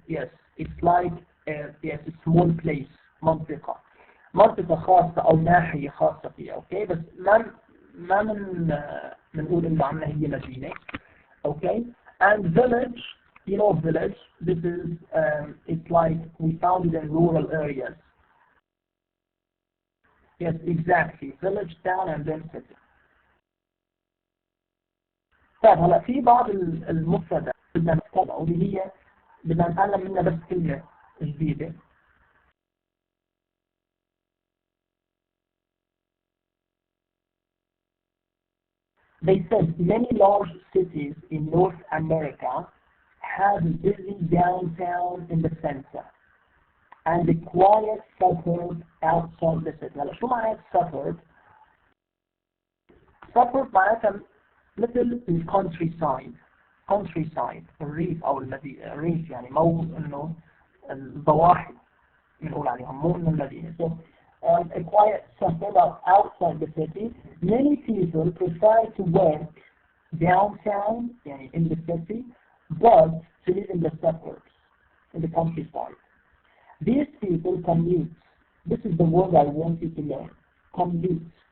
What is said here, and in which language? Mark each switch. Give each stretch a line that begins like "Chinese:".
English: Yes, it's like yes, a small place,
Arabic: منطقة خاصة أو ناحية خاصة فيها. Okay, بس ما منقول إنه عنا هي مدينة.
English: Okay, and village, you know, village. This is it's like we found it in rural areas. Yes, exactly. Village, town, and then city.
Arabic: طيب هلا في بعض المفردات بدنا نتابعه واللي هي بدنا نتعلم منها بس كلمة جديدة.
English: They said many large cities in North America have a busy downtown in the center and a quiet suburb outside the city.
Arabic: هلا شو معنى suburb؟ suburb معناتها مثل الcountryside الريف أو المدينة الريف يعني مو إنه الضواحي بنقول عليهم مو إنه المدينة.
English: So a quiet suburb outside the city. Many people prefer to work downtown يعني in the city but to live in the suburbs in the countryside. These people commute. This is the word I want you to learn. Commute.